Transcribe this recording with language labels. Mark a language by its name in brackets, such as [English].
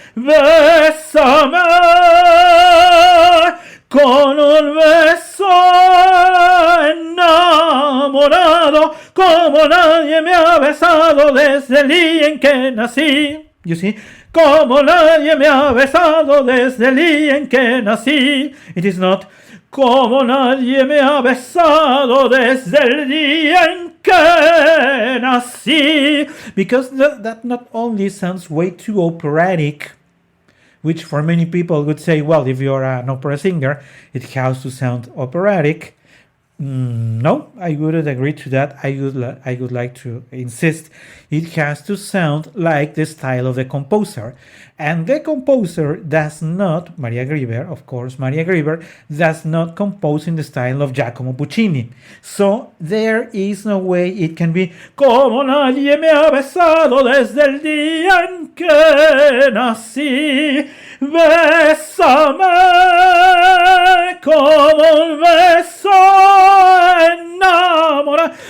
[Spanish] Bésame con un beso enamorado, como nadie me ha besado desde el día en que nací. [English] You see, [Spanish] como nadie me ha besado desde el día en que nací. [English] It is not [Spanish] como nadie me ha besado desde el día en que nací. [English] Because that not only sounds way too operatic, which for many people would say, well, if you're an opera singer, it has to sound operatic. No, I wouldn't agree to that. I would like to insist it has to sound like the style of the composer. And the composer does not, Maria Grever, of course, Maria Grever does not compose in the style of Giacomo Puccini. So there is no way it can be [Spanish] como nadie me ha besado desde el día en que nací. Bésame como un beso enamorado.